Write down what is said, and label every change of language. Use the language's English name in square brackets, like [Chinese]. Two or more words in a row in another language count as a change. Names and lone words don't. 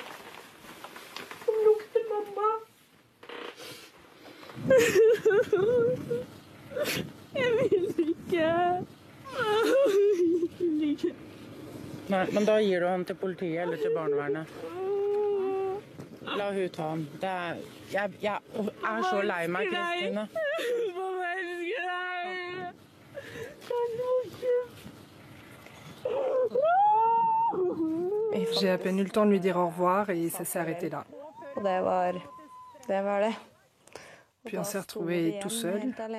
[Norwegian] Som lukter mamma. Jeg vil ikke. Jeg vil ikke. Nei, men da gir du ham til politiet eller til barnevernet. La hun ta ham. Jeg er så lei meg, Kristine. [French] J'ai à peine eu le temps de lui dire au revoir et ça s'est arrêté là. Puis on s'est retrouvés tout seuls.